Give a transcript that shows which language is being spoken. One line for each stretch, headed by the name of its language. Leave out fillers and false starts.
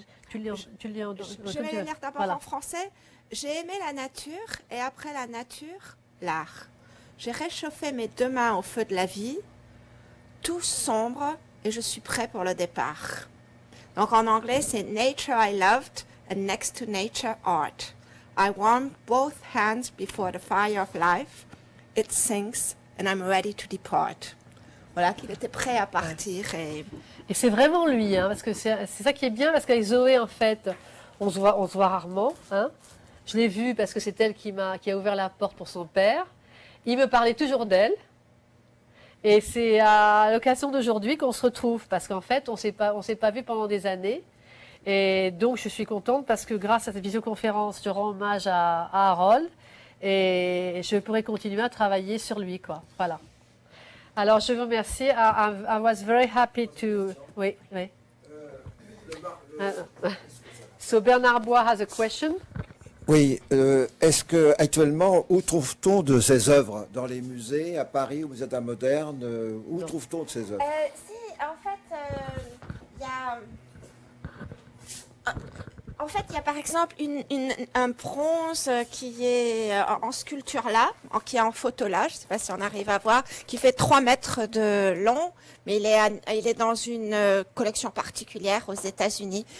French: Tu le lis en je vais le lire d'abord voilà. en français. J'ai aimé la nature et après la nature, l'art. J'ai réchauffé mes deux mains au feu de la vie, tout sombre et je suis prêt pour le départ. Donc en anglais, c'est
English: Nature I loved and next to nature art. I warmed both hands before the fire of life. It sinks and I'm ready to depart.
French: Voilà, qu'il était prêt à partir. Et c'est vraiment lui, hein, parce que c'est ça qui est bien, parce qu'avec Zoé, en fait, on se voit rarement. Hein. Je l'ai vue parce que c'est elle qui a ouvert la porte pour son père. Il me parlait toujours d'elle. Et c'est à l'occasion d'aujourd'hui qu'on se retrouve, parce qu'en fait, on s'est pas vu pendant des années. Et donc, je suis contente parce que grâce à cette visioconférence, je rends hommage à Harold et je pourrai continuer à travailler sur lui, quoi. Voilà. Alors, je vous remercie.
English: I was very happy to...
French: Oui, oui.
English: So, Bernard Bois has a question.
French: Oui, est-ce que actuellement, où trouve-t-on de ces œuvres? Dans les musées, à Paris, au musée d'art moderne, où trouve-t-on de ces œuvres? si, en fait, il y a... En fait, il y a par exemple un bronze qui est en sculpture là, qui est en photo là, je ne sais pas si on arrive à voir, qui fait 3 mètres de long, mais il est dans une collection particulière aux États-Unis.